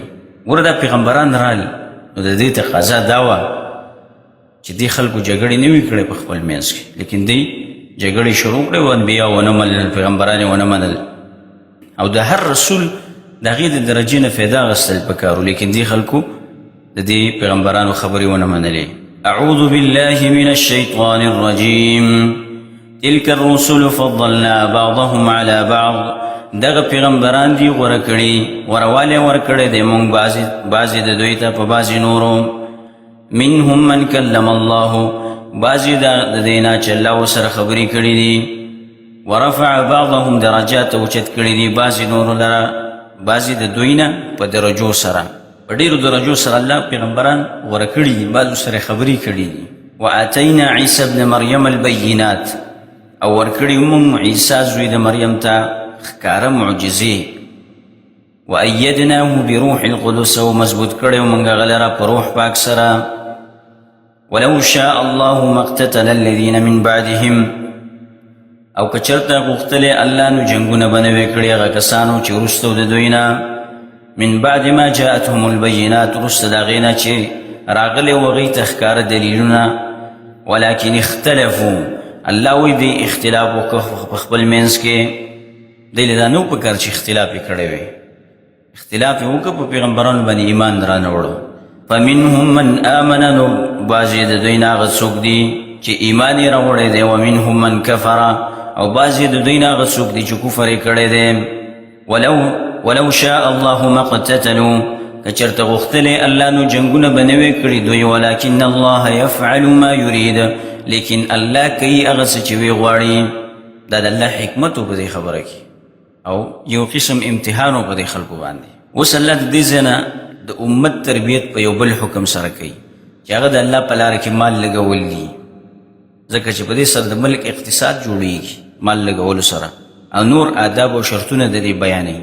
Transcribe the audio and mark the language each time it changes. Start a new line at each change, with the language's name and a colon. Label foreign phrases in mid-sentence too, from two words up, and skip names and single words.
Pashto: ګوره دا پیغمبران رال، نو د دې تقاضا دا وه چې دې خلکو جګړې نه وي کړې په خپل منځ کې، لیکن دوی جګړې شروع کړې وو، انبیا ونه منل، پیغمبران یې ونه منل، او د هر رسول د هغې د درجې نه فایده اخیستل پکار و، لیکن دې خلکو د دې پیغمبرانو خبرې ونه منلې.
Arabic: أعوذ بالله من الشيطان الرجيم تلك الرسل فضلنا بعضهم على بعض.
Pashto: دغه پیغمبران دی غوره کړي، غوروالی ورکړی دی مونږ بعضې د دوی ته په بعضې نورو.
Arabic: منهم من کلم الله،
Pashto: بعضې د دې نه چې الله ورسره خبرې کړي دي.
Arabic: ورفع بعضهم درجات،
Pashto: اوچت کړي دي بعضې نورو لره، بعضې د دوی نه په درجو سره، په ډېرو درجو سره الله پیغمبران غوره کړي دي، بعضو سره خبرې کړي دي.
Arabic: وآتینا عیسی ابن مریم البینات،
Pashto: او ورکړي موږ عیسی زوی د مریم ته ښکاره معجزې.
Arabic: وأیدناه بروح القدس،
Pashto: او مضبوط کړی موږ هغه لره په روح پاک سره.
Arabic: ولو شاء الله ما اقتتل الذین من بعدهم،
Pashto: او که چېرته غوښتلی الله نو جنګونه به نه وی کړي هغه کسانو چې وروسته د دوی نه،
Arabic: من بعد ما جاءتهم البینات،
Pashto: وروسته د هغې نه چې راغلی و هغوی ته ښکاره دلیلونه.
Arabic: ولکن اختلفوا،
Pashto: الله وی دی اختلاف وکړه په خپل منځ کې، دی له دا نه و پکار چې اختلاف یې کړی وی، اختلاف یې وکړه په پیغمبرانو باندې ایمان رانه وړو.
Arabic: فمنهم من آمن،
Pashto: نو بعضې د دوی نه هغه څوک دي چې ایمان یې راوړی دی.
Arabic: ومنهم من کفر،
Pashto: او بعضې د دوی نه هغه څوک دي چې کفر یې کړی دی.
Arabic: ولو شاء الله ما اقتتلوا،
Pashto: که چېرته غوښتلی الله نو جنګونه به نه وی کړي دوی.
Arabic: ولکن الله یفعل ما یرید،
Pashto: لیکن الله کوي هغه څه چې وی غواړي. دا د الله حکمت و په دې خبره کې، او یو قسم امتحان و په دې خلکو باندې. اوس الله د دې ځای نه د امت تربیت په یو بل حکم سره کوي چې هغه د الله په لاره کې مال لګول دي، ځکه چې په دې سره د ملک اقتصاد جوړیږي مال لګولو سره، او نور آداب او شرطونه د دې بیانوي.